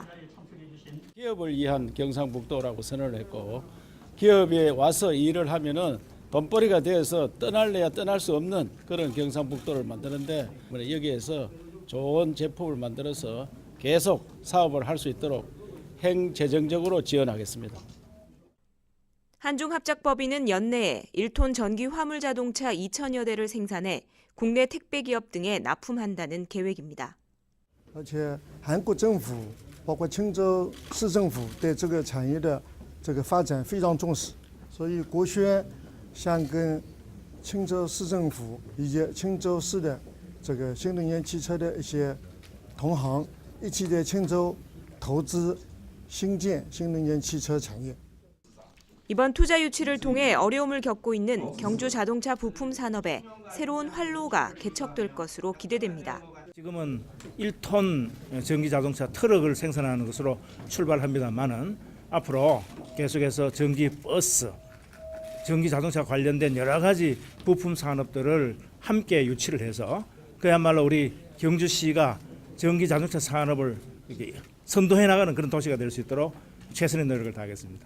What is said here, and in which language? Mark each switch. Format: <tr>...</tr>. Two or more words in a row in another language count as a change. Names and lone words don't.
<ko>기업을 위한 경상북도라고 선언을 했고 기업에 와서 일을 하면은 돈벌이가 되어서 떠날래야 떠날 수 없는 그런 경상북도를 만드는데 여기에서 좋은 제품을 만들어서 계속 사업을 할 수 있도록 행재정적으로 지원하겠습니다. 한중합작법인은 연내에 1톤 전기 화물자동차 2천여 대를 生产해 국내 택배기업 등에 납품한다는 계획입니다.</ko> <zh>而且韩国政府包括青州市政府对这个产业的发展非常重视，所以国宣想跟青州市政府以及青州市的新能源汽车的一些同行一起在青州投资兴建新能源汽车产业。</zh> <ko>이번 투자 유치를 통해 어려움을 겪고 있는 경주 자동차 부품 산업에 새로운 활로가 개척될 것으로 기대됩니다. 지금은 1톤 전기 자동차 트럭을 생산하는 것으로 출발합니다만은 앞으로 계속해서 전기 버스, 전기 자동차 관련된 여러 가지 부품 산업들을 함께 유치를 해서 그야말로 우리 경주시가 전기 자동차 산업을 선도해 나가는 그런 도시가 될 수 있도록 최선의 노력을 다하겠습니다.</ko>